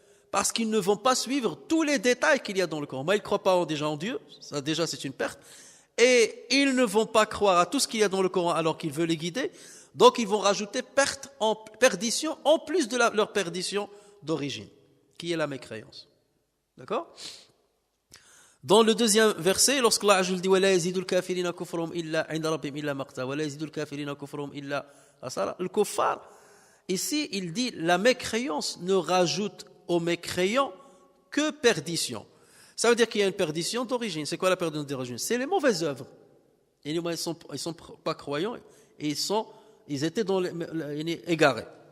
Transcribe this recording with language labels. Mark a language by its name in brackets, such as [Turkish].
[French] Parce qu'ils ne vont pas suivre tous les détails qu'il y a dans le Coran. Mais ils ne croient pas déjà en Dieu, ça déjà c'est une perte. Et ils ne vont pas croire à tout ce qu'il y a dans le Coran alors qu'il veut les guider. Donc ils vont rajouter perdition en plus de leur perdition d'origine, qui est la mécréance. D'accord? Dans le deuxième verset, lorsque Allah dit [Arabic] وَلَا يَزِيدُ الْكَافِرِينَ كُفْرُهُمْ إِلَّا عِنْدَ رَبِّهِمْ إِلَّا مَقْتًا وَلَا يَزِيدُ الْكَافِرِينَ كُفْرُهُمْ إِلَّا خَسَارًا. [French] Le kuffar, ici il dit la mécréance ne rajoute aux mécréants que perdition. Ça veut dire qu'il y a une perdition d'origine. C'est quoi la perdition d'origine? C'est les mauvaises œuvres. Ils ne sont pas croyants et ils étaient égarés.